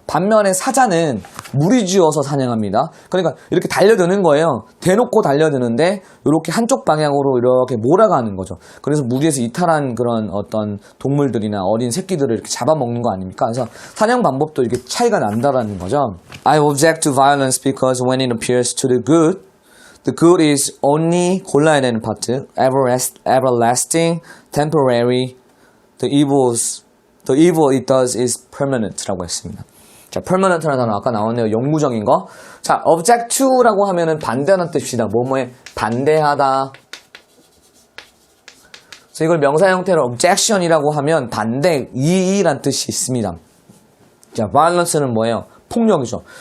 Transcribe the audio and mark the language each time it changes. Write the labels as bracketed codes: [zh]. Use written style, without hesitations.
[ko] 반면에 사자는 무리지어서 사냥합니다. 그러니까 이렇게 달려드는 거예요. 대놓고 달려드는데 이렇게 한쪽 방향으로 이렇게 몰아가는 거죠. 그래서 무리에서 이탈한 그런 어떤 동물들이나 어린 새끼들을 이렇게 잡아먹는 거 아닙니까? 그래서 사냥 방법도 이렇게 차이가 난다라는 거죠. [en] I object to violence because when it appears to the good is only [ko] 골라야 되는 파트. [en] everlasting, temporary, the evil it does is permanent [ko] 라고 했습니다. 자, permanent라는 단어 아까 나왔네요. 영구적인 거. 자, object to라고 하면은 반대하는 뜻입니다. 뭐뭐에 반대하다. 그래서 이걸 명사 형태로 objection이라고 하면 반대, 이의란 뜻이 있습니다. 자, violence는 뭐예요? 폭력이죠.